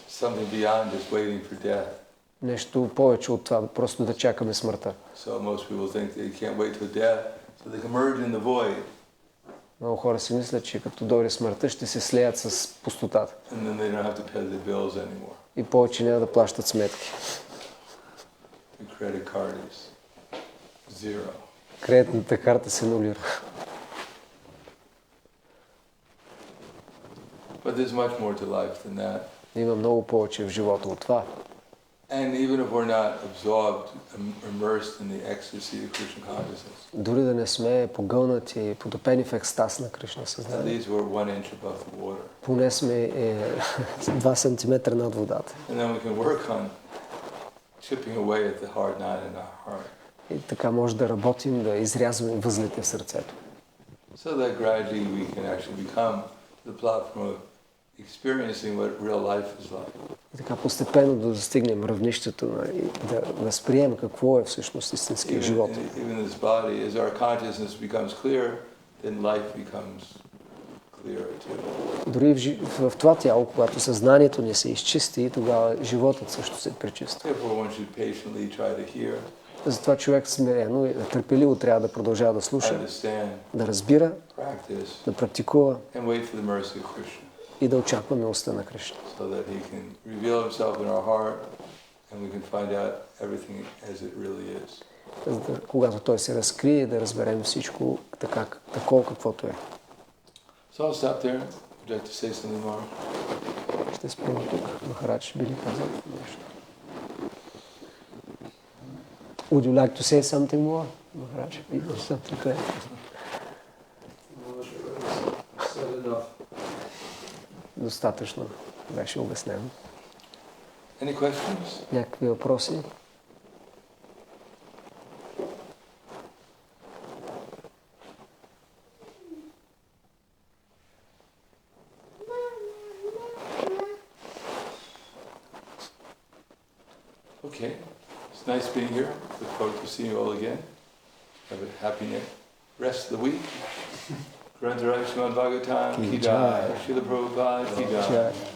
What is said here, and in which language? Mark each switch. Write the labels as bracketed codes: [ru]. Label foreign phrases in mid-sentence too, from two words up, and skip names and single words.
[en] Something beyond just waiting for death. [bg] Нещо повече от това, просто да чакаме смъртта. [en] So most people think they can't wait till death So they can merge in the void. [bg] Много хора си мислят, че като дойде смъртта, ще се слеят с пустотата. [en] And then they don't have to pay the bills anymore. [bg] И повече няма да плащат сметки. [en] The credit card is zero. [bg] Кредитната карта се нулира. [en] But there's much more to life than that. [bg] Има много повече в живота от това. [en] And even if we're not absorbed, immersed in the ecstasy of Krishna consciousness, [bg] Дори да не сме погълнати и потопени в екстаз на Кришна [en] at [bg] съзнание, [en] least we're 1 inch above the water. [bg] поне сме 2 сантиметра над водата. [en] And then we can work on chipping away at the hard knot in our heart. [bg] И така може да работим, да изрязваме възлите в сърцето. [en] So that gradually we can actually become the platform of experiencing what real life is like. [bg] И така постепенно да достигнем равнището и да възприемем какво е всъщност истинския живот. [en] Even this body, as our consciousness becomes clear, then life becomes clearer too. [bg] Дори в това тяло, когато съзнанието ни се изчисти, тогава животът също се пречиства. [en] Therefore, one should patiently try to hear, [bg] Затова човек смирено и търпеливо трябва да продължава да слуша, [en] understand, [bg] да разбира, [en] practice, [bg] да практикува [en] and wait for the mercy of Krishna, [bg] и да очаква милостта на Кришна. [en] so that he can reveal himself in our heart, and we can find out everything as it really is. [bg] Когато той се разкрие, да разберем всичко такова каквото е. [en] So I'll stop there. Would you like to say something more? [bg] Ще спрем тук. Махарадж би ли казал нещо? [en] Would you like to say something more? Maharaj, something to add? [bg] Достатъчно беше обяснено. [en] Any questions? [bg] Някакви въпроси? [en] Okay. It's nice being here. Look forward to seeing you all again. Have a happy rest of the week. Grandharaj Srimad Bhagavatam [hi] की जय. [en] Srila Prabhupada [hi] की जय.